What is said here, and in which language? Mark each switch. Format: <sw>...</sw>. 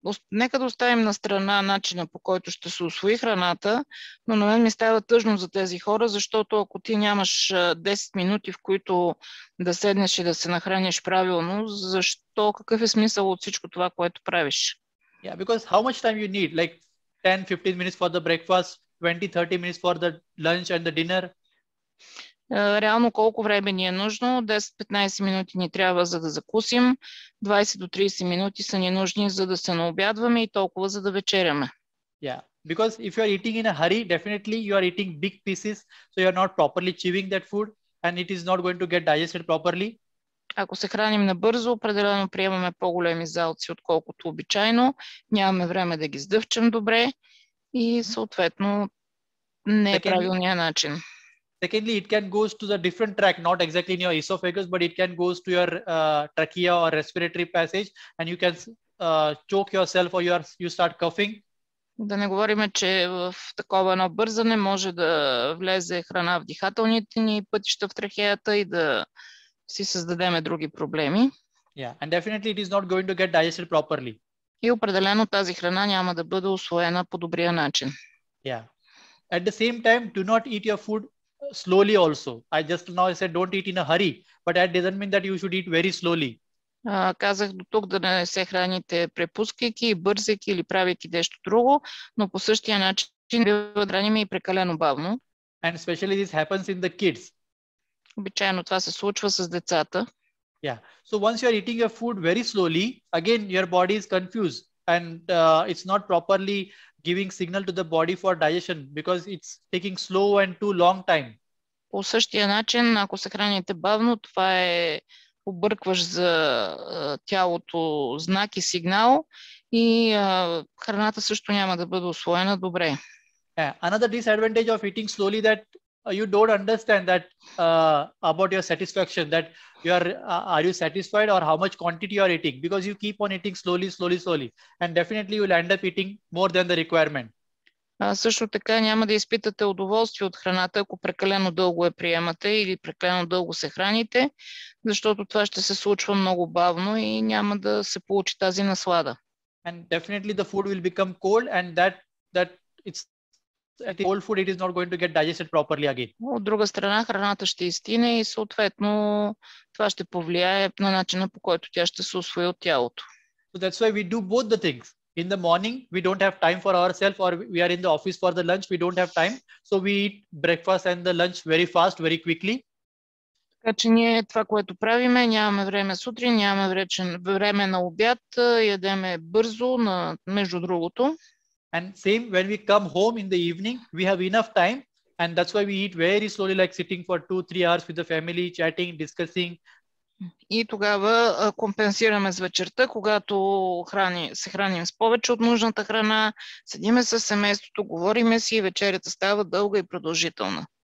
<bg>Нека да оставим на страна начина, по който ще се усвои храната, но на мен ми става тъжно за тези хора, защото ако ти нямаш 10 минути, в които да седнеш и да се нахраниш правилно, защо, какъв е смисъл от всичко това, което правиш?</bg> <en>Yeah, because how much time you need? Like 10-15 minutes for the breakfast, 20-30 minutes for the lunch and the dinner?</en> <bg>Реално колко време ни е нужно? 10-15 минути ни трябва, за да закусим, 20 до 30 минути са ни нужни, за да се наобядваме и толкова, за да вечеряме.</bg> <en>Yeah, because if you are eating in a hurry, definitely you are eating big pieces, so you are not properly chewing that food and it is not going to get digested properly.</en> <bg>Ако се храним набързо, определено приемаме по-големи залци, отколкото обичайно, нямаме време да ги сдъвчем добре и съответно не е правилният начин.</bg> <en>Secondly, it can go to the different track, not exactly in your esophagus, but it can go to your trachea or respiratory passage, and you can choke yourself or you start coughing.</en> <bg>Да не говорим, че в такова едно бързане може да влезе храна в дихателните ни пътища в трахеята и да си създадеме други проблеми.</bg> <en>Yeah, and definitely it is not going to get digested properly.</en> <bg>И определено тази храна няма да бъде усвоена по добрия начин.</bg> <en>Yeah. At the same time, do not eat your food slowly also. I just now said don't eat in a hurry, but that doesn't mean that you should eat very slowly.</en> <bg>Казах до тук да не се храните препускайки, бързайки или правейки нещо друго, но по същия начин да храним и прекалено бавно.</bg> <en>And especially this happens in the kids.</en> <bg>Обичайно това се случва с децата.</bg> <en>Yeah. So once you are eating your food very slowly, again your body is confused and it's not properly giving signal to the body for digestion because it's taking slow and too long time.</en> <bg>По същия начин, ако се храните бавно, това е объркваш за тялото знак и сигнал и храната също няма да бъде усвоена добре.</bg> <en>Yeah. Another disadvantage of eating slowly that you don't understand that about your satisfaction, that are you satisfied or how much quantity you are eating, because you keep on eating slowly and definitely you will end up eating more than the requirement.</en> <bg>Също така няма да изпитате удоволствие от храната, ако прекалено дълго я приемате или прекалено дълго се храните, защото това ще се случва много бавно и няма да се получи тази наслада.</bg> <en>And definitely the food will become cold and that it's cold food, it is not going to get digested properly again.</en> <bg>От друга страна, храната ще изстине и съответно това ще повлияе на начина, по който тя ще се усвои от тялото.</bg> <en>So that's why we do both the things. In the morning, we don't have time for ourselves, or we are in the office for the lunch, we don't have time. So we eat breakfast and the lunch very fast, very quickly.</en> <bg>Така че ние това, което правиме, нямаме време сутрин, нямаме време на обяд, ядеме бързо, между другото.</bg> <en>And same when we come home in the evening, we have enough time, and that's why we eat very slowly, like sitting for 2-3 hours with the family, chatting, discussing.</en> <bg>И тогава компенсираме с вечерта, когато се храним с повече от нужната храна, седиме с семейството, говориме си и вечерята става дълга и продължителна.</bg>